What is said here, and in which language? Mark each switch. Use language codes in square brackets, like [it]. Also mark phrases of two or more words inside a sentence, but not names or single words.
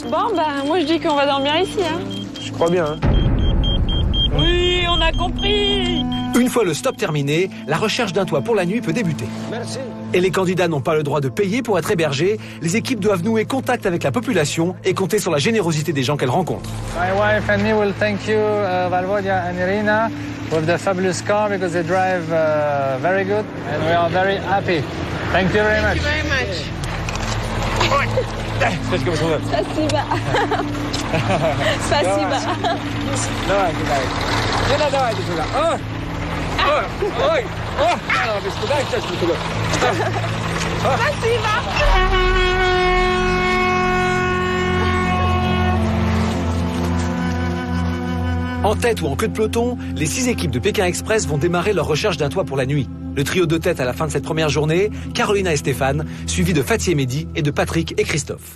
[fr] Bon, bah, moi je dis qu'on va dormir ici, hein. Je crois bien, hein. Oui, on a compris. Une fois le stop terminé, la recherche d'un toit pour la nuit peut débuter. Merci. Et les candidats n'ont pas le droit de payer pour être hébergés. Les équipes doivent nouer contact avec la population et compter sur la générosité des gens qu'elles rencontrent. [en] My wife and me will thank you, Valvodia and Irina, with the fabulous car because they drive very good and we are very happy. Thank you very much. Very much. [ru] Спасибо. Спасибо. Спасибо. Давай, кидай. Давай, сюда. Ой. Без туда, сейчас не туда. Спасибо. [fr] En tête ou en queue de peloton, les 6 équipes de Pékin Express vont démarrer leur recherche d'un toit pour la nuit. Le trio de tête à la fin de cette première journée, Carolina et Stéphane, suivis de Fatih et Mehdi et de Patrick et Christophe.